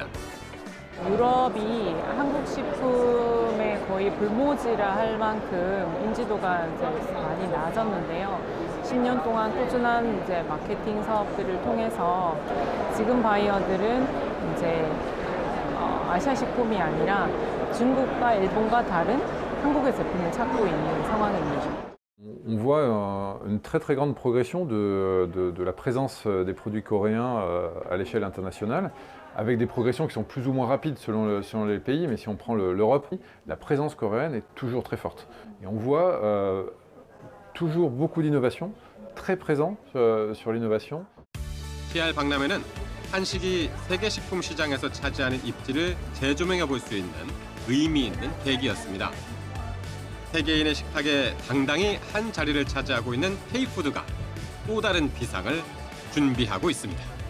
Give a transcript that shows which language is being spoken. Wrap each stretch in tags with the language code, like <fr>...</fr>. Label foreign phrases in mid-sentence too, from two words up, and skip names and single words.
<ko>유럽이 한국 식품의 거의 불모지라 할 만큼 인지도가 이제 많이 낮았는데요. 10년 동안 꾸준한 이제 마케팅 사업들을 통해서 지금 바이어들은 이제 아시아 식품이 아니라 중국과 일본과 다른 한국의 제품을 찾고 있는 상황입니다.</ko> <fr>On voit une très grande progression de la présence des produits coréens à l'échelle internationale, avec des progressions qui sont plus ou moins rapides selon les pays, mais si on prend l'Europe, la présence coréenne est toujours très forte. Et on voit toujours beaucoup d'innovation, très présent sur l'innovation.</fr> <ko>CR 박람회는 한식이 세계 식품 시장에서 차지하는 입지를 재조명해 볼 수 있는 의미 있는 계기였습니다. 세계인의 식탁에 당당히 한 자리를 차지하고 있는 K푸드가 또 다른 비상을 준비하고 있습니다.</ko>